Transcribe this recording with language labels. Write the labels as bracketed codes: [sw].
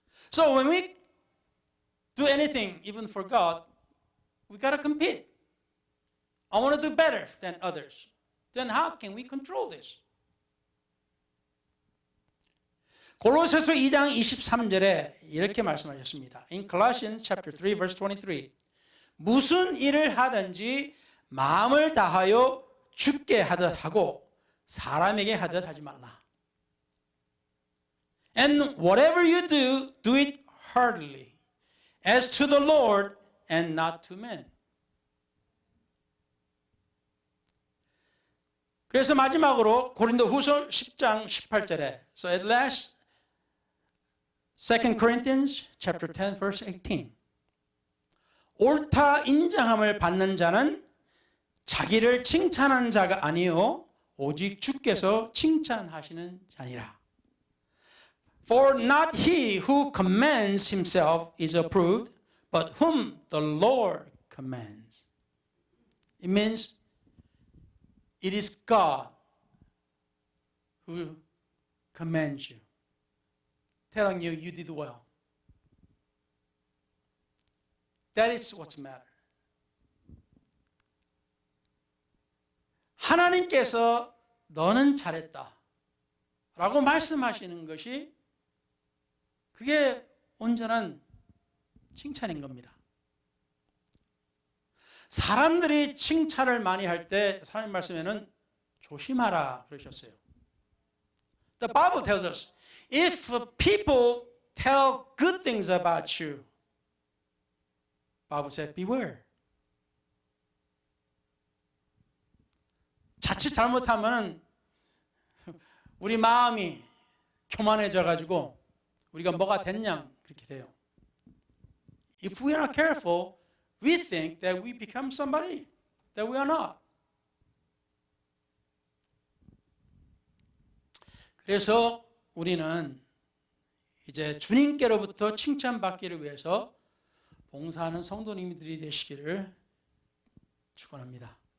[en] So when we do anything, even for God, we got to compete. I want to do better than others. Then how can we control this? [ko] 골로새서 2장 23절에 이렇게 말씀하셨습니다. [en] In Colossians chapter 3 verse 23. [ko] 무슨 일을 하든지 마음을 다하여 주께 하듯 하고 사람에게 하듯 하지 말라. [en] And whatever you do, do it heartily, as to the Lord and not to men. [ko] 그래서 마지막으로 고린도후서 10장 18절에 [en] So at last, 2 Corinthians chapter 10 verse 18. [ko] 옳다 인정함을 받는 자는 자기를 칭찬하는 자가 아니요 오직 주께서 칭찬하시는 자니라. [en] For not he who commends himself is approved, but whom the Lord commends. It means it is God who commends you, telling you you did well. That is what's matter. [ko] 하나님께서 너는 잘했다 라고 말씀하시는 것이 그게 온전한 칭찬인 겁니다. 사람들이 칭찬을 많이 할 때 하나님 말씀에는 조심하라 그러셨어요. [en] The Bible tells us, if people tell good things about you, Bible said, beware. [ko] 자칫 잘못하면 우리 마음이 교만해져 가지고 우리가 뭐가 됐냐 그렇게 돼요. [en] If we are not careful, we think that we become somebody that we are not. [ko] 그래서 우리는 이제 주님께로부터 칭찬받기를 위해서 봉사하는 성도님들이 되시기를 축원합니다.